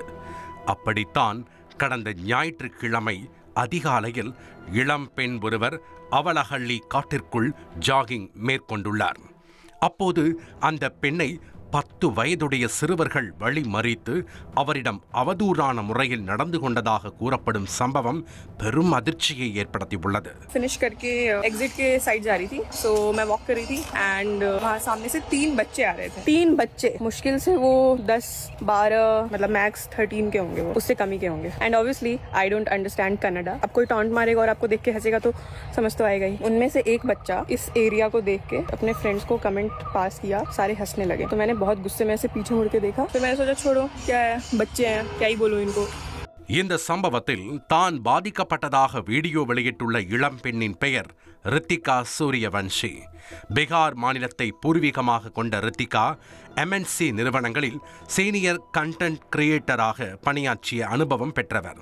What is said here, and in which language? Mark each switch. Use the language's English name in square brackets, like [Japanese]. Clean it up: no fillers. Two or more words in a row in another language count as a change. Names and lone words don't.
[Tamil] அப்படித்தான் கடந்த ஞாயிற்றுக்கிழமை அதிகாலையில் இளம் பெண் ஒருவர் அவலஹள்ளி காட்டிற்குள் ஜாகிங் மேற்கொண்டுள்ளார். அப்போது அந்த பெண்ணை 10 வயதுடைய சிறுவர்கள் வழிமறித்து அவரிடம் அவதூறான முறையில் நடந்து கொண்டதாக கூறப்படும் சம்பவம் பெரும் அதிர்ச்சியை ஏற்படுத்தியுள்ளது. [Hindi] फिनिश करके एग्जिट के साइड जा रही थी, सो मैं वॉक कर रही थी एंड वहाँ सामने से 3 बच्चे आ रहे थे. 3 बच्चे मुश्किल से वो 10-12 मतलब मैक्स 13 के होंगे, वो उससे कम ही के होंगे. [English] and obviously I don't understand Kannada. [Hindi] अब कोई टॉन्ट मारेगा और आपको देख के हंसेगा तो समझ तो आएगा ही. उनमें से एक बच्चा इस एरिया को देख के अपने फ्रेंड्स को [English] comment pass [Hindi] किया, सारे हंसने लगे. तो मैंने बहुत गुस्से में ऐसे पीछे मुड़ के देखा, फिर मैंने सोचा छोड़ो क्या है, बच्चे हैं क्या ही बोलूं इनको. [Tamil] இந்த சம்பவத்தில் தான் பாதிக்கப்பட்டதாக வீடியோ வெளியிட்டுள்ள இளம் பெண்ணின் பெயர் ரித்திகா சூரியவன்ஷி. பீகார் மாநிலத்தை பூர்வீகமாக கொண்ட ரித்திகா MNC நிறுவனங்களில் [English] senior content [Tamil] கிரியேட்டராக பணியாற்றிய அனுபவம் பெற்றவர்.